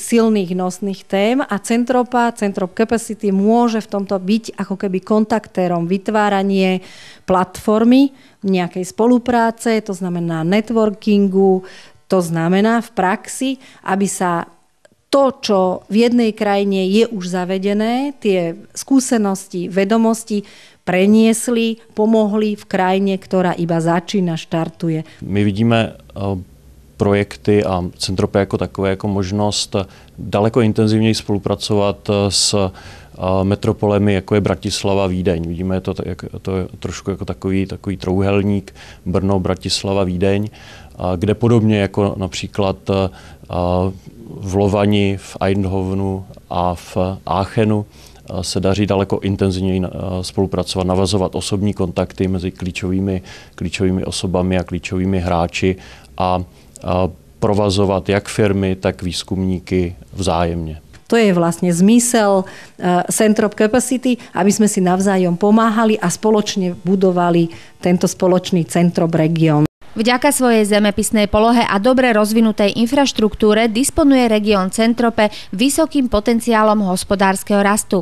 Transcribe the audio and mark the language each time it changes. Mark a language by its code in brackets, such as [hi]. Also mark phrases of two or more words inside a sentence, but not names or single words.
[sk] silných nosných tém a Centrop Capacity môže v tomto byť ako keby kontaktérom vytváranie platformy nejakej spolupráce, to znamená networkingu, to znamená v praxi, aby sa to, čo v jednej krajine je už zavedené, tie skúsenosti, vedomosti preniesli, pomohli v krajine, ktorá iba začína, štartuje. [cs] My vidíme projekty a Centrope jako takové, jako možnost daleko intenzivněji spolupracovat s metropolemi, jako je Bratislava, Vídeň. Vidíme to trošku jako takový trouhelník Brno, Bratislava, Vídeň, kde podobně jako například v Lovani, v Eindhovenu a v Aachenu se daří daleko intenzivněji spolupracovat, navazovat osobní kontakty mezi klíčovými osobami a klíčovými hráči a provazovat jak firmy, tak výzkumníky vzájemně. [sk] To je vlastne zmysel Centrop Capacity, aby sme si navzájom pomáhali a spoločne budovali tento spoločný Centrop región. Vďaka svojej zemepisnej polohe a dobre rozvinutej infraštruktúre disponuje región Centrope vysokým potenciálom hospodárskeho rastu.